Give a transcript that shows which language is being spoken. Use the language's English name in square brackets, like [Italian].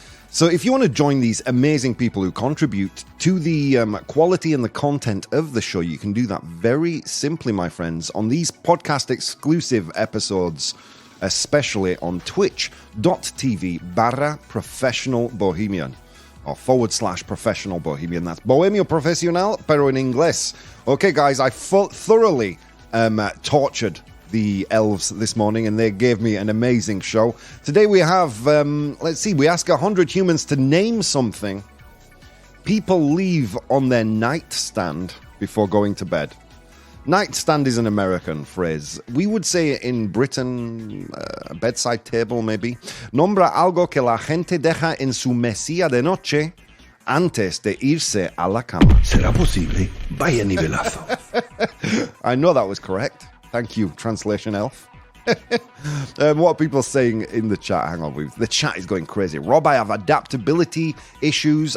[English] So if you want to join these amazing people who contribute to the quality and the content of the show, you can do that very simply, my friends, on these podcast-exclusive episodes, especially on twitch.tv/professional bohemian or /professional bohemian. That's [Spanish] Bohemio Profesional, pero en inglés. [English] Okay, guys, I thoroughly tortured the elves this morning, and they gave me an amazing show. Today we have, let's see, we ask 100 humans to name something people leave on their nightstand before going to bed. Nightstand is an American phrase. We would say in Britain, a bedside table maybe. [Spanish] Nombra algo que la gente deja en su mesilla de noche antes de irse a la cama. ¿Será posible? Vaya nivelazo. [English] I know that was correct. Thank you, translation elf. What are people saying in the chat? Hang on, the chat is going crazy. Rob, I have adaptability issues.